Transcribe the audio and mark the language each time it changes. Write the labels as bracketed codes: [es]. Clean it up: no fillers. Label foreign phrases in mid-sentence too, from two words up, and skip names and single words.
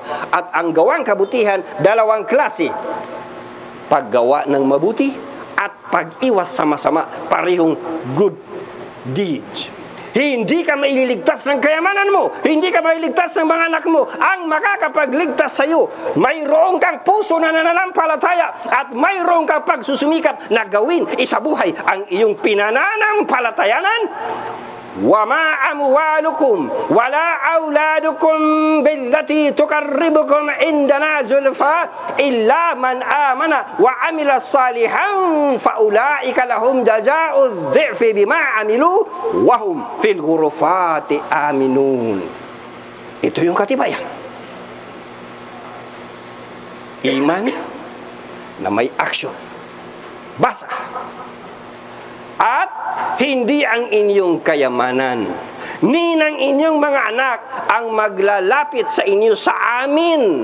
[tl] At ang gawang kabutihan, dalawang klase: paggawa ng mabuti at pag-iwas sa masama, parehong [en] good deeds. [tl] Hindi ka mailigtas ng kayamanan mo. Hindi ka mailigtas ng mga anak mo. Ang makakapagligtas sa iyo, mayroon kang puso na nananampalataya at mayroon kang pagsusumikap na gawin isabuhay ang iyong pinananampalatayanan. [ar] وَمَا أَمْوَالُكُمْ وَلَا أَوْلَادُكُمْ بِالَّتِي تُقَرِّبُكُمْ عِنْدَنَا زُلْفَىٰ إِلَّا مَنْ آمَنَ وَعَمِلَ صَالِحًا فَأُولَٰئِكَ لَهُمْ جَزَاءُ الضِّعْفِ بِمَا عَمِلُوا وَهُمْ فِي الْغُرُفَاتِ آمِنُونَ. [tl] Ito yung katibayan. Iman na may action. Basa. At hindi ang inyong kayamanan, ni ng inyong mga anak ang maglalapit sa inyo sa amin.